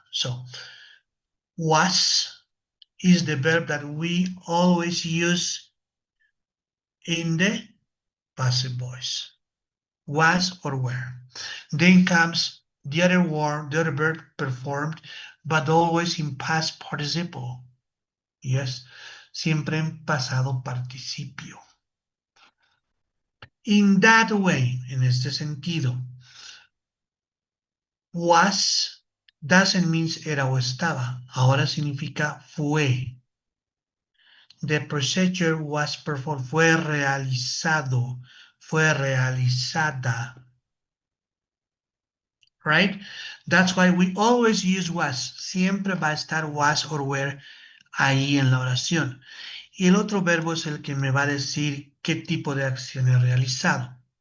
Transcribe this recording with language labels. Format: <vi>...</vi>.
<en>So was is the verb that we always use in the passive voice. Was or were. Then comes the other word, the other verb performed, but always in past participle.</en> <es>Yes, siempre en pasado participio.</es> <en>In that way,</en> <es>en este sentido,</es> <en>was doesn't mean</en> <es>era o estaba. Ahora significa fue.</es> <en>The procedure was performed.</en> <es>Fue realizado. Fue realizada.</es> <en>Right? That's why we always use was.</en> <es>Siempre va a estar was or were ahí en la oración. Y el otro verbo es el que me va a decir qué tipo de acción he realizado.</es>